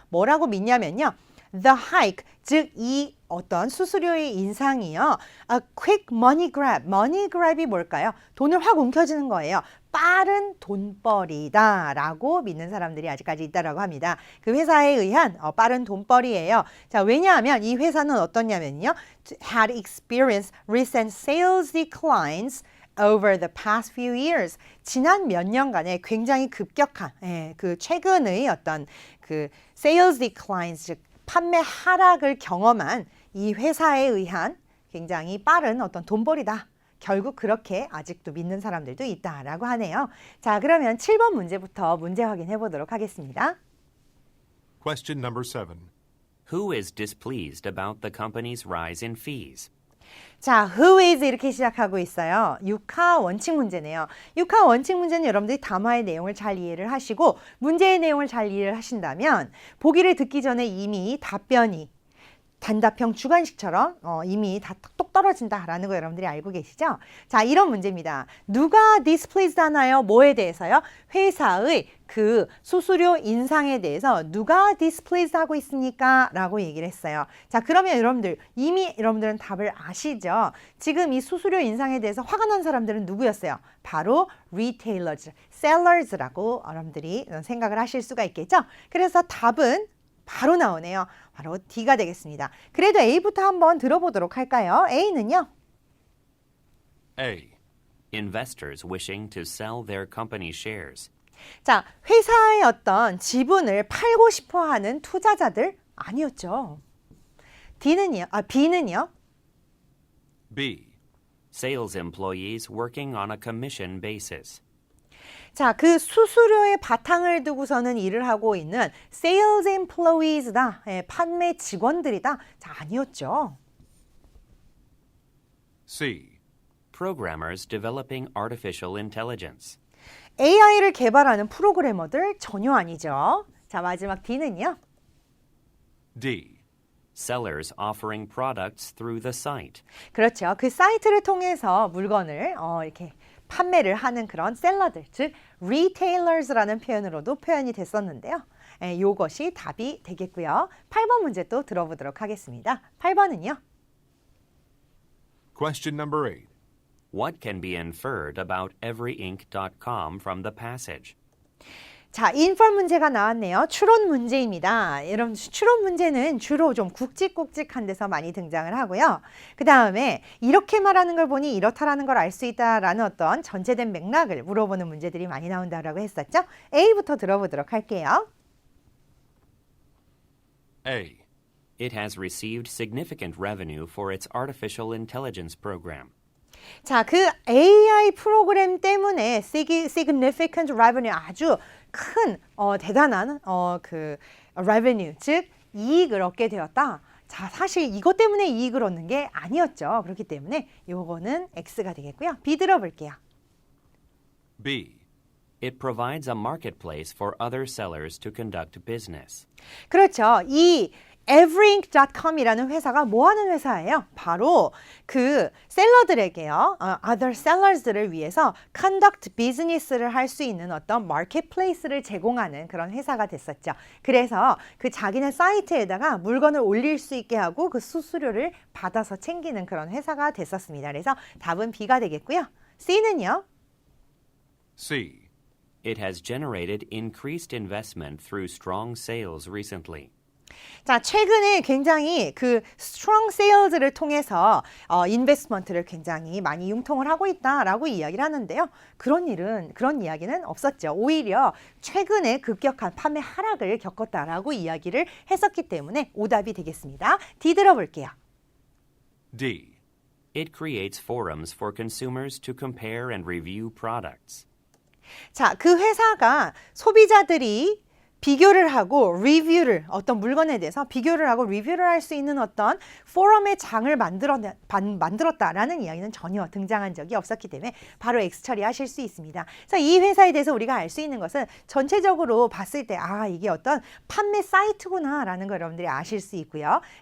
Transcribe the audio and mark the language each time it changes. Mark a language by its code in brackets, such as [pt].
[ko] 뭐라고 믿냐면요. [en] The hike, [ko] 즉 이 어떤 수수료의 인상이요. [en] A quick money grab. money grab이 [ko] 뭘까요? 돈을 확 움켜쥐는 거예요. 빠른 돈벌이다 라고 믿는 사람들이 아직까지 있다라고 합니다. 그 회사에 의한 빠른 돈벌이에요. 자, 왜냐하면 이 회사는 어떻냐면요. [en] had experienced recent sales declines over the past few years. [ko] 지난 몇 년간에 굉장히 급격한 그 최근의 어떤 그 [en] sales declines, [ko] 즉 판매 하락을 경험한 이 회사에 의한 굉장히 빠른 어떤 돈벌이다. 결국 그렇게 아직도 믿는 사람들도 있다라고 하네요. 자, 그러면 7번 문제부터 문제 확인해 보도록 하겠습니다. [en] Question number 7. Who is displeased about the company's rise in fees? [ko] 자, [en] who is [ko] 이렇게 시작하고 있어요. 6화 원칙 문제네요. 6화 원칙 문제는 여러분들이 담화의 내용을 잘 이해를 하시고 문제의 내용을 잘 이해를 하신다면 보기를 듣기 전에 이미 답변이 단답형 주관식처럼 이미 다 똑 떨어진다라는 거 여러분들이 알고 계시죠? 자, 이런 문제입니다. 누가 displeased 하나요? 뭐에 대해서요? 회사의 그 수수료 인상에 대해서 누가 displeased 하고 있습니까? 라고 얘기를 했어요. 자, 그러면 여러분들 이미 여러분들은 답을 아시죠? 지금 이 수수료 인상에 대해서 화가 난 사람들은 누구였어요? 바로 retailers, sellers라고 여러분들이 생각을 하실 수가 있겠죠? 그래서 답은 바로 나오네요. 바로 D가 되겠습니다. 그래도 A부터 한번 들어보도록 할까요? A는요. [en] A. Investors wishing to sell their company shares. [ko] 자, 회사의 어떤 지분을 팔고 싶어 하는 투자자들 아니었죠. B는요. [en] B. Sales employees working on a commission basis. [ko] 자, 그 수수료의 바탕을 두고서는 일을 하고 있는 [en] sales employees [ko] 다. 판매 직원들이다. 자, 아니었죠. [en] C. Programmers developing artificial intelligence. [ko] AI를 개발하는 프로그래머들 전혀 아니죠. 자, 마지막 D는요. [en] D. Sellers offering products through the site. [ko] 그렇죠. 그 사이트를 통해서 물건을 이렇게 판매를 하는 그런 셀러들, 즉 retailers라는 표현으로도 표현이 됐었는데요. 이것이 답이 되겠고요. 8번 문제 또 들어보도록 하겠습니다. 8번은요. [en] Question number 8. What can be inferred about everyink.com from the passage? [ko] 자, 인펄 문제가 나왔네요. 추론 문제입니다. 여러분, 추론 문제는 주로 좀 굵직굵직한 데서 많이 등장을 하고요. 그 다음에 이렇게 말하는 걸 보니 이렇다라는 걸 알 수 있다라는 어떤 전체된 맥락을 물어보는 문제들이 많이 나온다라고 했었죠. A부터 들어보도록 할게요. [en] A. It has received significant revenue for its artificial intelligence program. [ko] 자, 그 AI 프로그램 때문에 [en] significant revenue, [ko] 아주 큰 대단한 그 revenue, 즉 이익을 얻게 되었다. 자, 사실 이것 때문에 이익을 얻는 게 아니었죠. 그렇기 때문에 요거는 X가 되겠고요. B 들어볼게요. [en] B. It provides a marketplace for other sellers to conduct business. [ko] 그렇죠. 이 everyink.com이라는 회사가 뭐 하는 회사예요? 바로 그 셀러들에게요. [en] other sellers [ko] 들을 위해서 [en] conduct business [ko] 를 할 수 있는 어떤 marketplace를 제공하는 그런 회사가 됐었죠. 그래서 그 자기네 사이트에다가 물건을 올릴 수 있게 하고 그 수수료를 받아서 챙기는 그런 회사가 됐었습니다. 그래서 답은 B가 되겠고요. C는요. [en] C. It has generated increased investment through strong sales recently. [ko] 자, 최근에 굉장히 그 [en] strong sales [ko] 를 통해서 인베스트먼트를 굉장히 많이 융통을 하고 있다라고 이야기를 하는데요. 그런 이야기는 없었죠. 오히려 최근에 급격한 판매 하락을 겪었다라고 이야기를 했었기 때문에 오답이 되겠습니다. D 들어볼게요. [en] D. It creates forums for consumers to compare and review products. [ko] 자, 그 회사가 소비자들이 비교를 하고 리뷰를 어떤 물건에 대해서 비교를 하고 리뷰를 할 수 있는 어떤 포럼의 장을 만들었다라는 이야기는 전혀 등장한 적이 없었기 때문에 바로 X 처리하실 수 있습니다. 그래서 이 회사에 대해서 우리가 알 수 있는 것은 전체적으로 봤을 때 이게 어떤 판매 사이트구나라는 걸 여러분들이 아실 수 있고요.